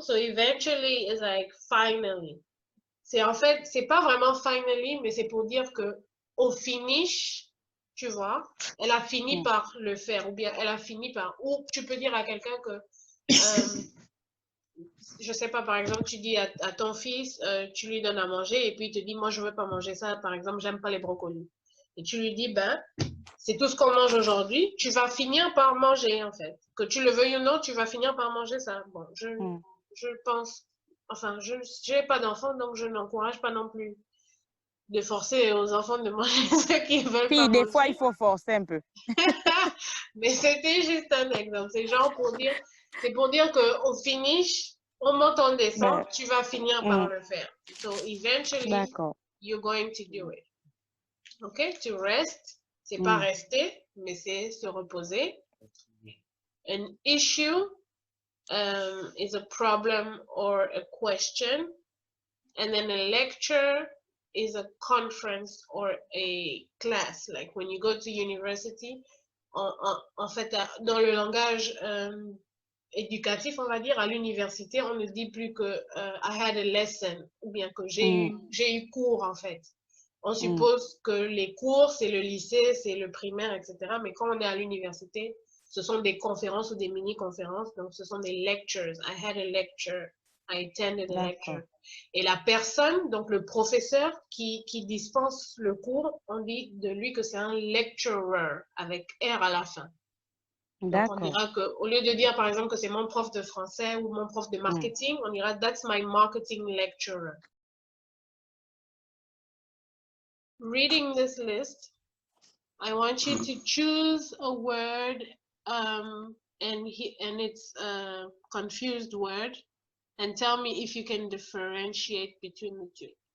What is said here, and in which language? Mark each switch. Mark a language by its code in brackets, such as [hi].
[en] So eventually is like finally. [fr] C'est en fait, c'est pas vraiment finally, mais c'est pour dire que au finish, tu vois, elle a fini par le faire, ou bien elle a fini par, ou tu peux dire à quelqu'un que, je sais pas, par exemple, tu dis à ton fils, tu lui donnes à manger, et puis il te dit, moi je veux pas manger ça, par exemple, j'aime pas les brocolis. Et tu lui dis, ben, c'est tout ce qu'on mange aujourd'hui, tu vas finir par manger, en fait. Que tu le veuilles ou non, tu vas finir par manger ça. Bon, je pense, enfin, je n'ai pas d'enfants, donc je n'encourage pas non plus de forcer aux enfants de manger ce qu'ils veulent pas manger. Des fois, il faut forcer un peu. Mais c'était juste un exemple. C'est genre pour dire, c'est pour dire qu'au finish, on monte, on descend, tu vas finir par le faire. [en] So eventually, you're going to do it. OK? To rest, [fr] c'est pas rester, mais c'est se reposer. [en] An issue is a problem or a question. And then a lecture is a conference or a class. Like when you go to university, [fr] en fait, dans le langage éducatif, on va dire, à l'université, on ne dit plus que [en] I had a lesson, [fr] ou bien que j'ai eu cours, en fait. On suppose que les cours, c'est le lycée, c'est le primaire, etc. Mais quand on est à l'université, ce sont des conférences ou des mini-conférences. Donc, ce sont des lectures. [en] I had a lecture. I attended a lecture. [fr] Et la personne, donc le professeur qui dispense le cours, on dit de lui que c'est un lecturer, avec R à la fin. Donc, on dira qu'au lieu de dire, par exemple, que c'est mon prof de français ou mon prof de marketing, on dira, [en] that's my marketing lecturer. Reading this list, I want you to choose a word and it's a confused word and tell me if you can differentiate between the two.